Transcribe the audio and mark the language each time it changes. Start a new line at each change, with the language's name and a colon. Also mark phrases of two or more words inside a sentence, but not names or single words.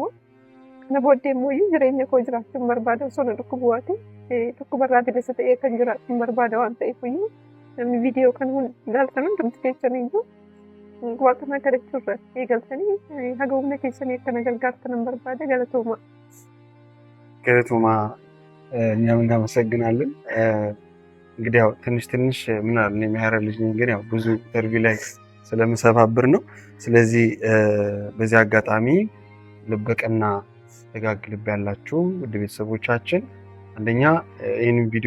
Oromo: Kana booddee immoo jireenya koo jiraachuun barbaada osoo na dhukkubu waati dhukkubarraa bilisa ta'ee kan jiraachuun barbaada waan ta'eef namni viidiyoo kana ilaaltan hundumti keessaniyyuu waaqa na kadhachuurra eegaltanii haga humna keessanii akka na gargaartan barbaada. Galatooma.
Amharic: Galatooma እኛም እናመሰግናለን። እንግዲህ ያው ትንሽ ምን አለ የሚያረ ልጅ ነኝ ግን ያው ብዙ ኢንተርቪው ላይ ስለምሰባብር ነው። ስለዚህ በዚህ አጋጣሚ ልበቀና ደጋግ ልብ ያላችሁ ውድ ቤተሰቦቻችን አንደኛ ይህንን ቪዲዮ